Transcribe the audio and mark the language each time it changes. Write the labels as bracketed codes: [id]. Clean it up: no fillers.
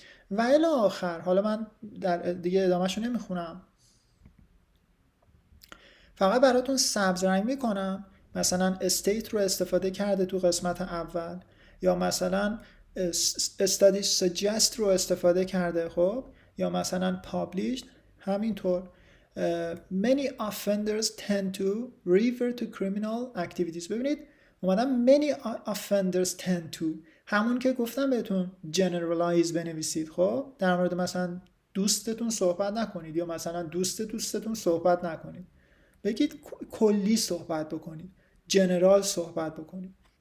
[fa] و الی آخر، حالا من در دیگه ادامهشو نمیخونم، فقط براتون سبز رنگ میکنم. مثلا state رو استفاده کرده تو قسمت اول، یا مثلا [en] study suggest [fa] رو استفاده کرده. خب یا مثلا published همینطور. [en] many offenders tend to revert to criminal activities. [fa] ببینید اومدم [en] many offenders tend to، [fa] همون که گفتم بهتون generalize بنویسید. خب در مورد مثلا دوستتون صحبت نکنید، یا مثلا دوستتون صحبت نکنید، بگید کلی صحبت بکنید، جنرال صحبت بکنید.